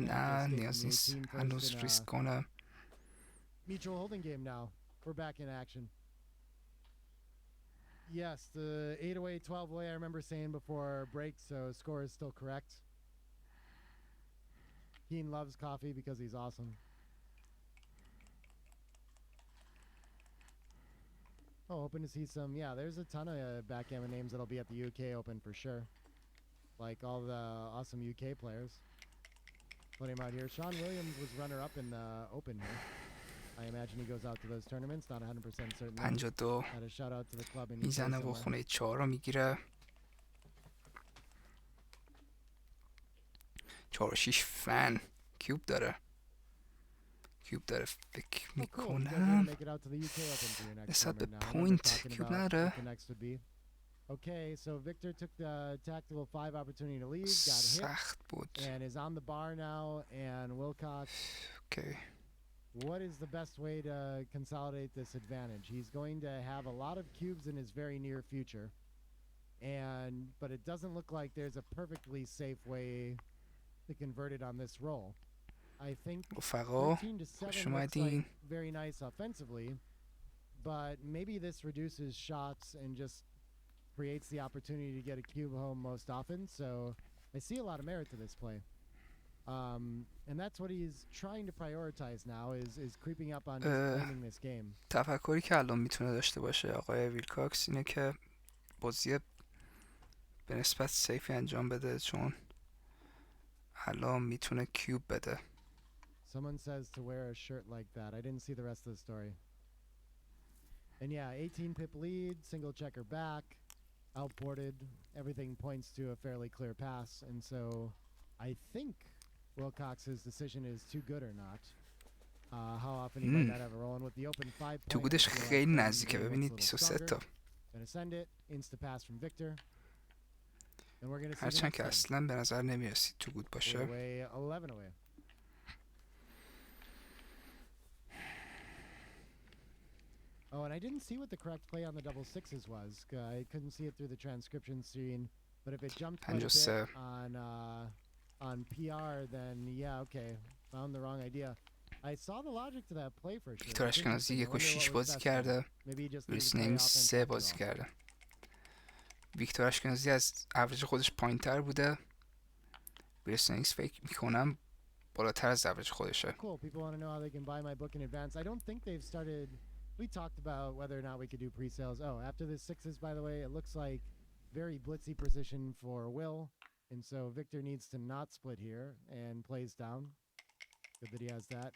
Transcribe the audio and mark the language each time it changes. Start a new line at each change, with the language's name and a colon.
Persian: نه نیاز نیست هنوز ریسک کنه.
English: Mutual holding game now. We're back in action. Yes, the 8-away, 12-away I remember saying before break, so score is still correct. Keen loves coffee because he's awesome. Oh, hoping to see some. Yeah, there's a ton of backgammon names that'll be at the UK Open for sure. Like all the awesome UK players. Put him out here. Sean Williams was runner-up in the Open here. I imagine he goes out to those tournaments. Not 100% certain. 52 Had a shout out to the club in
Persian: میزنه و خونه 4 رو میگیره. 4 و 6 فن کیوب داره. فکر میکنم نسبت به پوینت کیوب نداره.
English: Okay, so Victor took the tactical 5 opportunity to leave, got hit,
Persian: سخت بود.
English: and is on the bar now, and Wilcox. Okay. What is the best way to consolidate this advantage? He's going to have a lot of cubes in his very near future, but it doesn't look like there's a perfectly safe way to convert it on this roll. I think 13 to 7 looks like very nice offensively, but maybe this reduces shots and just creates the opportunity to get a cube home most often. So I see a lot of merit to this play. And that's what he's trying to prioritize now is creeping up on just claiming this game.
Persian: تفکری که الان میتونه داشته باشه آقای ویلکاکس اینه که بازی به نسبت سیفی انجام بده چون الان میتونه کیوب بده.
English: Someone says to wear a shirt like that. I didn't see the rest of the story. And yeah, 18 pip lead, single checker back, outported. Everything points to a fairly clear pass. And so I think Wilcox's decision is too good or not. How often he might not have a roll. And with the open 5 point.
Persian: تو گودش خیلی نزدیکه. ببینید 23 تا.
English: Gonna send it. Insta pass from Victor. And we're gonna see
Persian: هرچند که اصلا به نظر نمیرسید تو گود باشه.
English: 11 away. Oh, and I didn't see what the correct play on the double sixes was. I couldn't see it through the transcription screen. But if it jumped quite a 53 bit on PR, then yeah, okay, found the wrong idea. I saw the logic to that play for sure.
Persian: ویکتور اشکنازی 1 و 6 بازی کرده، اسنلینگز 3 بازی کرده. ویکتور اشکنازی از اوریج خودش پایین تر بوده، اسنلینگز فکر میکنم بالاتر از اوریج خودشه.
English: Cool. People want to know how they can buy my book in advance. I don't think they've started. We talked about whether or not we could do pre-sales. Oh, after the sixes, by the way, it looks like very blitzy position for Will, and so Victor needs to not split here and plays down. Good that he has that.